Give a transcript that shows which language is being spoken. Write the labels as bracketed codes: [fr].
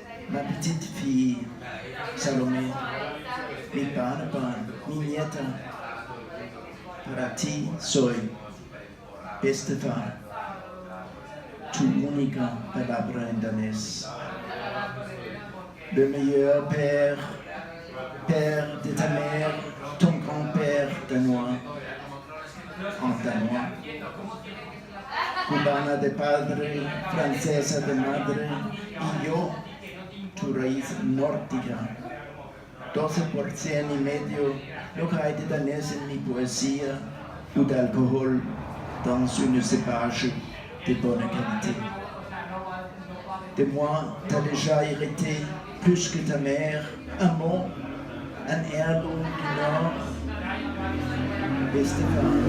[fr] Ma petite fille, [es] Salomé, mi barnebarn, mi nieta, para ti soy Bestefa, tu única palabra en danés. [fr] Le meilleur père, père de ta mère, ton grand-père danois, en danois. [es] Cubana de padre, francesa de madre, y yo, tu raíz nórdica. 12% y medio, lo que hay de danés en mi poesía, [fr] ou d'alcool dans une cépage de bonne qualité. De moi, t'as déjà hérité plus que ta mère, un mot, un heirloom du Nord, Bestefa.